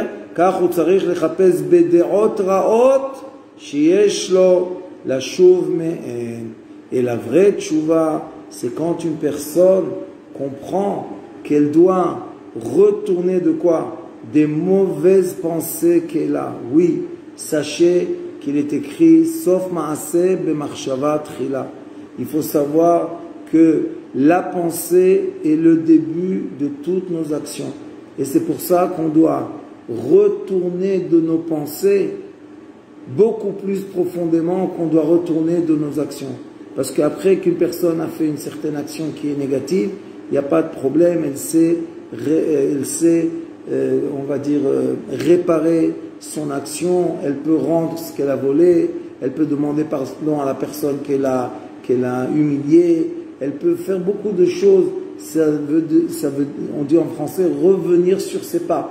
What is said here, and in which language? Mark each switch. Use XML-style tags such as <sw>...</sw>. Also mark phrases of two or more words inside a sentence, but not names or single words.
<fr>Car et la vraie tchouva, c'est quand une personne comprend qu'elle doit retourner de quoi? Des mauvaises pensées qu'elle a. Oui, sachez qu'il est écrit sauf</fr> <he>מעשה במחשבה תחילה.</he> <fr>Il faut savoir que la pensée est le début de toutes nos actions. Et c'est pour ça qu'on doit retourner de nos pensées beaucoup plus profondément qu'on doit retourner de nos actions. Parce qu'après qu'une personne a fait une certaine action qui est négative, il n'y a pas de problème, elle sait on va dire, réparer son action, elle peut rendre ce qu'elle a volé, elle peut demander pardon à la personne qu'elle a humiliée, elle peut faire beaucoup de choses, on dit en français, revenir sur ses pas.</fr>